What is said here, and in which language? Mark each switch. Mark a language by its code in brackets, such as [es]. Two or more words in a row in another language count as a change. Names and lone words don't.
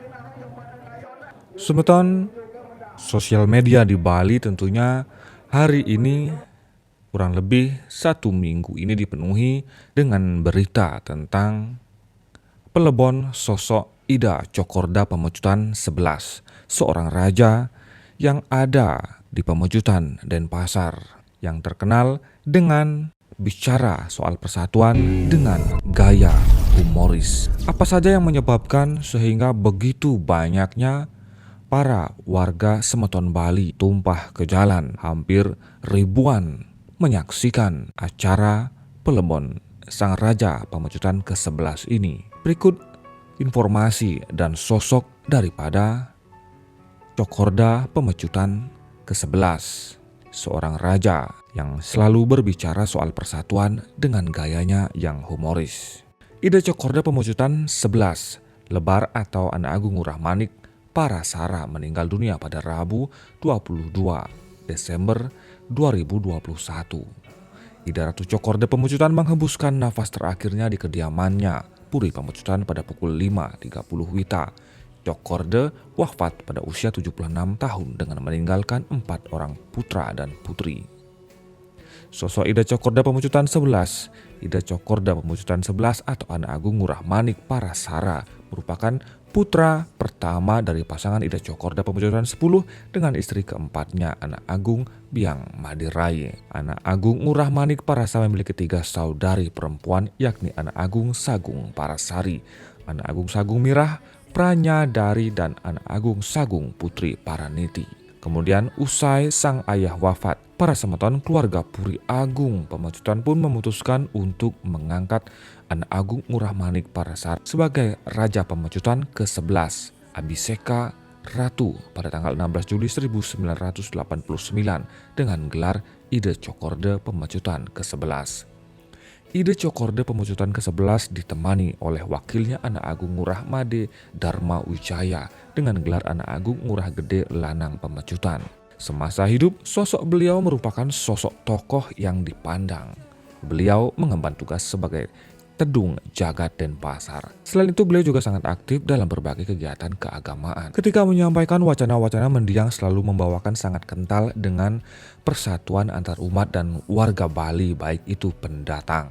[id] Semeton, sosial media di Bali tentunya hari ini kurang lebih 1 minggu ini dipenuhi dengan berita tentang pelebon sosok Ida Cokorda Pemecutan 11, seorang raja yang ada di Pemecutan Denpasar yang terkenal dengan bicara soal persatuan dengan gaya humoris. Apa saja yang menyebabkan sehingga begitu banyaknya para warga Semeton Bali tumpah ke jalan, hampir ribuan menyaksikan acara pelebon sang raja Pemecutan ke-11 ini. Berikut informasi dan sosok daripada Cokorda Pemecutan ke-11, seorang raja yang selalu berbicara soal persatuan dengan gayanya yang humoris. Ida Cokorda Pemecutan 11, Lebar atau Anak Agung Ngurah Manik Parasara meninggal dunia pada Rabu 22 Desember 2021. Ida Ratu Cokorda Pemecutan menghembuskan nafas terakhirnya di kediamannya Puri Pemecutan pada pukul 5.30 WITA. Cokorda wafat pada usia 76 tahun dengan meninggalkan 4 orang putra dan putri. Sosok Ida Cokorda Pemecutan 11. Ida Cokorda Pemecutan 11 atau Anak Agung Ngurah Manik Parasara merupakan putra pertama dari pasangan Ida Cokorda Pemecutan 10 dengan istri keempatnya Anak Agung Biang Madirai. Anak Agung Ngurah Manik Parasara memiliki 3 saudari perempuan, yakni Anak Agung Sagung Parasari, Anak Agung Sagung Mirah Pranyadari, dan Anak Agung Sagung Putri Paraniti. Kemudian usai sang ayah wafat, para semeton keluarga Puri Agung Pemecutan pun memutuskan untuk mengangkat Anak Agung Ngurah Manik Parasara sebagai Raja Pemecutan ke-11 Abhiseka Ratu pada tanggal 16 Juli 1989 dengan gelar Ida Cokorda Pemecutan ke-11. Ida Cokorda Pemecutan ke-11 ditemani oleh wakilnya Anak Agung Ngurah Made Dharma Wijaya dengan gelar Anak Agung Ngurah Gede Lanang Pemecutan. Semasa hidup, sosok beliau merupakan sosok tokoh yang dipandang. Beliau mengemban tugas sebagai Tedung Jagat Denpasar. Selain itu, beliau juga sangat aktif dalam berbagai kegiatan keagamaan. Ketika menyampaikan wacana-wacana, mendiang selalu membawakan sangat kental dengan persatuan antar umat dan warga Bali, baik itu pendatang.